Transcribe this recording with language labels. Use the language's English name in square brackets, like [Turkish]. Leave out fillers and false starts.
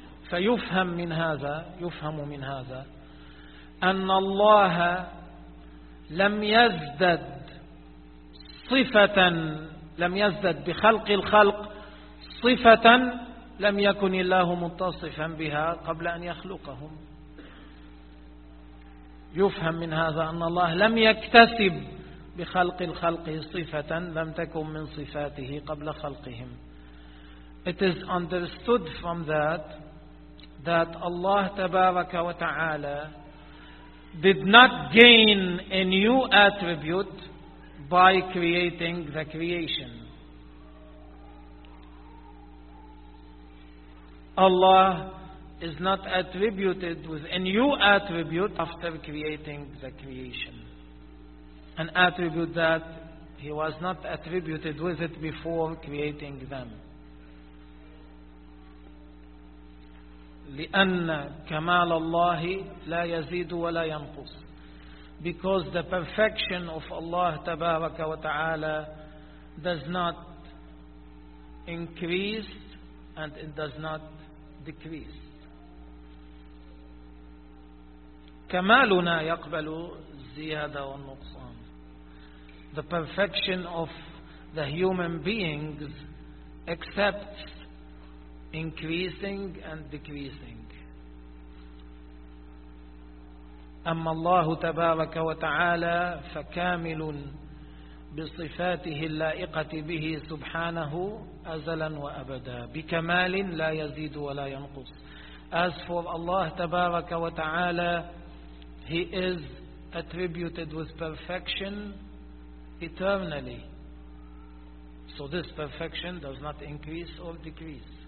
[Arabic] فيفهم من هذا يفهم من هذا أن الله لم يزدد صفة لم يزدد بخلق الخلق صفة لم يكن الله متصفا بها قبل أن يخلقهم. يفهم من هذا أن الله لم يكتسب بخلق الخلق صفة لم تكن من صفاته قبل خلقهم. [English] It is understood from that Allah Tabaraka wa Ta'ala did not gain a new attribute by creating the creation. Allah is not attributed with a new attribute after creating the creation. An attribute that He was not attributed with it before creating them. [Arabic] لأن كمال الله لا يزيد ولا ينقص. [English] Because the perfection of Allah [Arabic] تبارك وتعالى [English] does not increase and it does not decrease. [Arabic] كمالنا يقبل الزيادة والنقصان. [English] The perfection of the human beings accepts increasing and decreasing. [Arabic] أما الله تبارك وتعالى فكامل بصفاته اللائقة به سبحانه أزلا وأبدا بكمال لا يزيد ولا ينقص. [English] As for Allah [Arabic] تبارك وتعالى, [English] He is attributed with perfection eternally. So this perfection does not increase or decrease.